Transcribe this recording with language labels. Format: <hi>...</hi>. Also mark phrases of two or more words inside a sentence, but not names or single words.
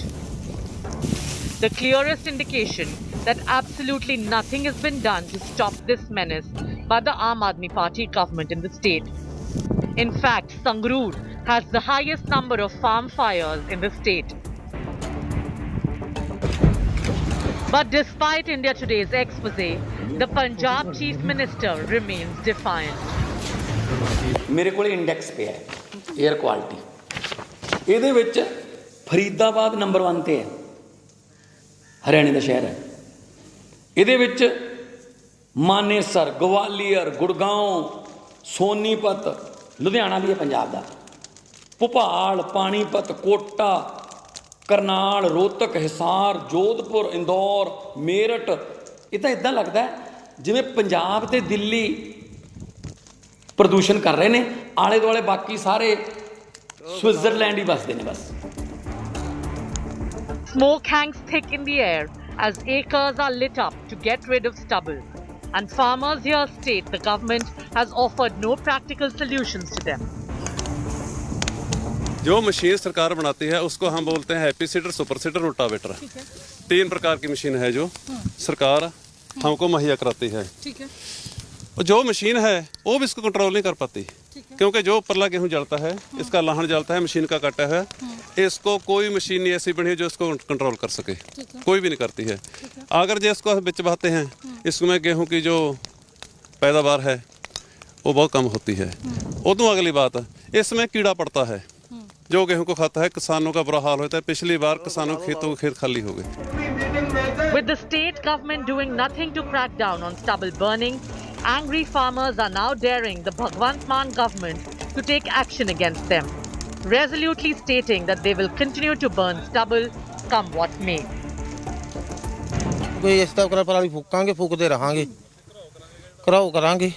<en>The clearest indication that absolutely nothing has been done to stop this menace by the Aam Aadmi Party government in the state. In fact, Sangrur has the highest number of farm fires in the state. But despite India Today's expose, the Punjab Chief Minister remains defiant.</en> <pa>ਮੇਰੇ ਕੋਲ ਇੰਡੈਕਸ ਪਿਆ ਹੈ</pa> <en>air quality,</en> <pa>ਇਹਦੇ ਵਿੱਚ ਫਰੀਦਾਬਾਦ ਨੰਬਰ 1 ਤੇ ਹੈ, ਹਰਿਆਣੇ ਦਾ ਸ਼ਹਿਰ ਹੈ। ਇਹਦੇ ਵਿੱਚ ਮਾਨੇਸਰ, ਗਵਾਲੀਅਰ, ਗੁੜਗਾਉਂ, ਸੋਨੀਪਤ, ਲੁਧਿਆਣਾ ਵੀ ਹੈ ਪੰਜਾਬ ਦਾ, ਭੋਪਾਲ, ਪਾਣੀਪਤ, ਕੋਟਾ, ਕਰਨਾਲ, ਰੋਹਤਕ, ਹਿਸਾਰ, ਜੋਧਪੁਰ, ਇੰਦੌਰ, ਮੇਰਠ। ਇਹ ਤਾਂ ਇੱਦਾਂ ਲੱਗਦਾ ਜਿਵੇਂ ਪੰਜਾਬ ਤੇ ਦਿੱਲੀ ਪ੍ਰਦੂਸ਼ਣ ਕਰ ਰਹੇ ਨੇ, ਆਲੇ ਦੁਆਲੇ ਬਾਕੀ ਸਾਰੇ ਸਵਿਟਜ਼ਰਲੈਂਡ ਹੀ ਵਸਦੇ ਨੇ ਬਸ।</pa> <en>Smoke hangs thick in the air as acres are lit up to get rid of stubble. And farmers here state the government has offered no practical solutions to them.</en> <hi>जो मशीन सरकार बनाती है उसको हम बोलते हैं हैप्पी सीडर, सुपर सीडर, रोटावेटर। 3 प्रकार की मशीन है जो सरकार हमको मुहैया कराती है। ठीक है। और जो मशीन है वो भी इसको कंट्रोल नहीं कर पाती, क्योंकि जो परला गेहूँ जलता है, इसका लाहन जलता है, मशीन का काटा है, इसको कोई मशीन नहीं ऐसी बनी है जो इसको कंट्रोल कर सके, कोई भी नहीं करती है। अगर जो इसको बिच बहाते हैं, इसमें गेहूँ की जो पैदावार है वो बहुत कम होती है। उदों अगली बात, इसमें कीड़ा पड़ता है जो गेहूं को खाता है, किसानों का बुरा हाल होता है। पिछली बार किसानों के खेतों के खेत खाली हो गए।</hi> <en>With the state government doing nothing to crack down on stubble burning, angry farmers are now daring the Bhagwant Mann government to take action against them, resolutely stating that they will continue to burn stubble come what may.</en> <pa>ਕੋਈ ਇਸ ਤਰ੍ਹਾਂ ਪਰਾਲੀ ਫੂਕਾਂਗੇ, ਫੂਕਦੇ ਰਹਾਂਗੇ, ਕਰਾਓ ਕਰਾਂਗੇ।</pa>